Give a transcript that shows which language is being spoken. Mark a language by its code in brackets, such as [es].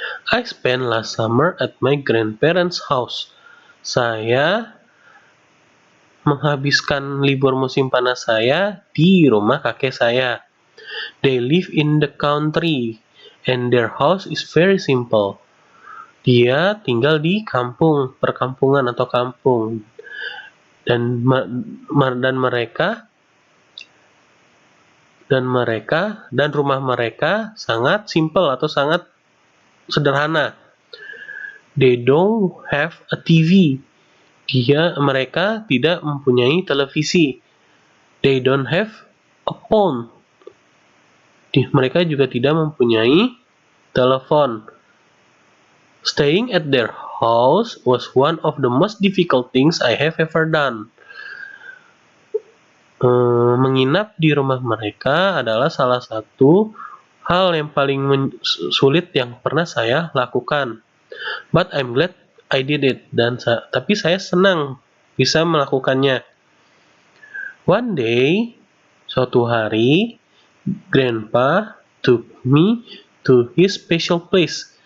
[en] I spent last summer at my grandparents' house. [id] Saya menghabiskan libur musim panas saya di rumah kakek saya. [en] They live in the country and their house is very simple. [id] Dia tinggal di kampung, perkampungan atau kampung. Dan rumah mereka sangat simple atau sangat sederhana. [en] They don't have a TV. [id] Mereka tidak mempunyai televisi. [en] They don't have a phone. [id] Mereka juga tidak mempunyai telepon. [en] Staying at their house was one of the most difficult things I have ever done. [id] Menginap di rumah mereka adalah salah satu hal yang paling sulit yang pernah saya lakukan. [en] But I'm glad I did it. [id] Tapi saya senang bisa melakukannya. [en] One day, [id] suatu hari, [en] Grandpa took me to his special place.